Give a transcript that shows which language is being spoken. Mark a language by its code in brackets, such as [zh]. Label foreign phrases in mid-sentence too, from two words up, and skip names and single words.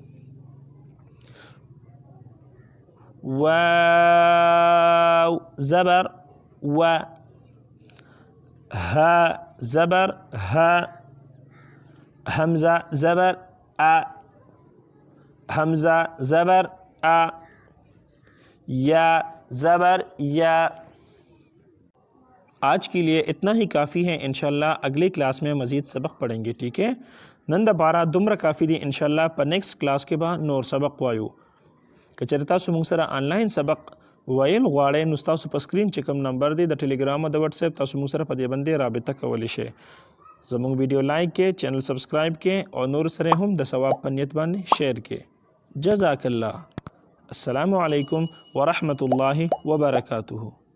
[ur] واو زبر و، ہا زبر ہا، حمزہ زبر آ، حمزہ زبر آ، یا زبر یا. آج کے لیے اتنا ہی کافی ہے. انشاءاللہ اگلی کلاس میں مزید سبق پڑھیں گے، ٹھیک ہے. [ps] نن دپاره دومره کافی دی انشاءاللہ. په [en] next class [ps] کې به نور سبق وایو. که چېرې تاسو موږ سره آنلاین سبق ویل غواړئ نو ستاسو په سکرین چې کوم نمبر دی د ټلیګرام او د واتس اپ، تاسو موږ سره په دې باندې رابطه کولی شئ. زموږ ویډیو لایک کړئ، [en] channel subscribe [ps] کړئ او نور سره هم د ثواب په نیت باندې شیر کړئ. [ar] جزاک الله. السلام علیکم ورحمۃ اللہ وبرکاتہ.